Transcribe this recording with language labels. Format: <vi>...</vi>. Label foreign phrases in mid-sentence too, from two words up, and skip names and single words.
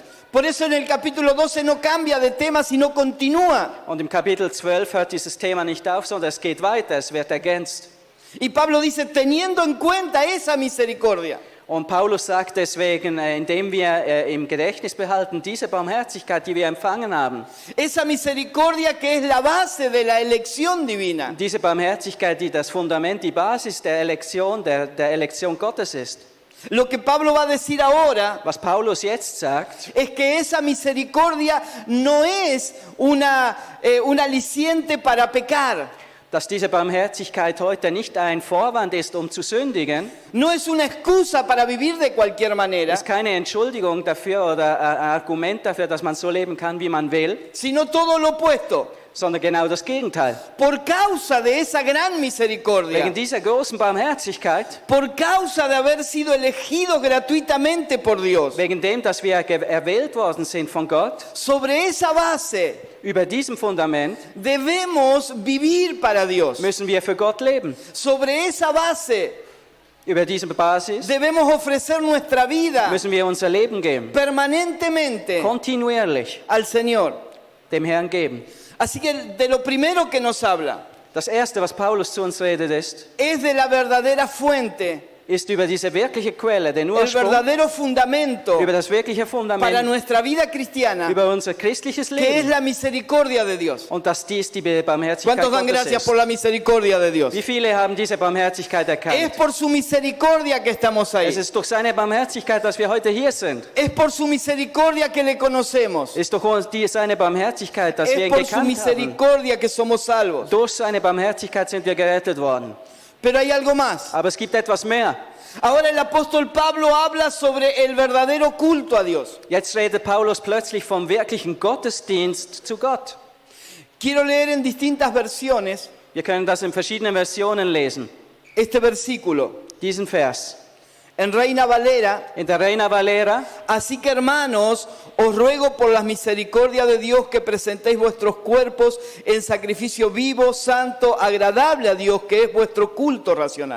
<es>Por eso en el capítulo 12 no cambia de tema, sino continúa.</es> <de>Und im Kapitel 12 hört dieses Thema nicht auf, sondern es geht weiter, es wird ergänzt.</de> <es>Y Pablo dice, teniendo en cuenta esa misericordia.</es> <de>Und Paulus sagt deswegen, indem wir im Gedächtnis behalten, diese Barmherzigkeit, die wir empfangen haben,</de> <es>Esa misericordia que es la base de la elección divina.</es> <de>diese Barmherzigkeit, die das Fundament, die Basis der Elektion, der Elektion Gottes ist.</de> <es>Lo que Pablo va a decir ahora</es> <de>Was Paulus jetzt sagt,</de> <es>es que esa misericordia no es un aliciente para pecar.</es> <de>dass diese Barmherzigkeit heute nicht ein Vorwand ist, um zu sündigen,</de> <es>no es una excusa para vivir de cualquier manera,</es> <de>ist keine Entschuldigung dafür oder ein Argument dafür, dass man so leben kann, wie man will,</de> <es>sino todo lo opuesto.</es> <de>sondern genau das Gegenteil.</de> <es>Por causa de esa gran misericordia,</es> <de>Wegen dieser großen Barmherzigkeit,</de> <es>por causa de haber sido elegidos gratuitamente por Dios,</es> <de>wegen dem, dass wir erwählt worden sind von Gott,</de> <es>sobre esa base</es> <de>über diesem Fundament</de> <es>debemos vivir para Dios.</es> <de>müssen wir für Gott leben.</de> <es>Sobre esa base</es> <de>Über diese Basis</de> <es>debemos ofrecer nuestra vida</es> <de>müssen wir unser Leben geben,</de> <es>permanentemente</es> <de>kontinuierlich</de> <es>al Señor.</es> <de>dem Herrn geben.</de> <es>Así que de lo primero que nos habla</es> <de>Das Erste, was Paulus zu uns redet,</de> <es>es de la verdadera fuente,</es> <de>ist über diese wirkliche Quelle, den</de> <es>el</es> <de>Ursprung,</de> <es>verdadero fundamento</es> <de>über das wirkliche</de> <es>para</es> <de>Fundament,</de> <es>nuestra vida cristiana,</es> <de>über unser christliches</de> <es>que es</es> <de>Leben.</de> <es>la misericordia de Dios.</es> <de>Und dass dies die Barmherzigkeit</de> <es>¿Cuántos dan</es> <de>Gottes</de> <es>gracias</es> <de>ist.</de> <es>por la misericordia de Dios?</es> <de>Wie viele haben diese Barmherzigkeit</de> <es>Es</es> <de>erkannt?</de> <es>por su misericordia que estamos ahí.</es> <de>Es ist durch seine Barmherzigkeit, dass wir heute hier sind.</de> <es>Es por su misericordia que le conocemos.</es> <de>Es ist durch seine Barmherzigkeit, dass wir</de> <es>Es</es> <de>ihn</de> <es>por su</es> <de>gekannt haben.</de> <es>misericordia que somos salvos.</es> <de>Durch seine Barmherzigkeit sind wir gerettet worden.</de> <es>Pero hay algo más.</es> <de>Aber es gibt etwas mehr.</de> <es>Ahora el apóstol Pablo habla sobre el verdadero culto a Dios.</es> <de>Jetzt redet Paulus plötzlich vom wirklichen Gottesdienst zu Gott.</de> <es>Quiero leer en distintas versiones</es> <de>Wir können das in verschiedenen Versionen lesen.</de> <es>este versículo.</es> <de>Diesen Vers.</de> <es>En Reina Valera,</es> <de>In der Reina Valera:</de> <es>así que hermanos, os ruego por las misericordias de Dios que presentéis vuestros cuerpos en sacrificio vivo, santo, agradable a Dios, que es vuestro culto racional.</es>